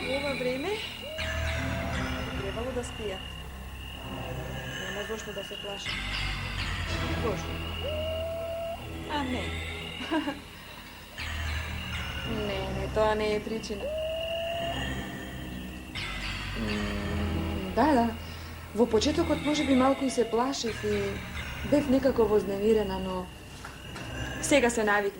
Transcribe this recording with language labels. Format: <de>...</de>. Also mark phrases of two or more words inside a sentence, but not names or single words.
<sr>ova vreme trebalo da spijate. Nema zašto da se plašim. Zašto? A ne.</sr> <mk>Не, тоа не е причина. Да. Во почетокот може би малку и се плашив и бев некако вознемирена, но сега се навикнав.</mk>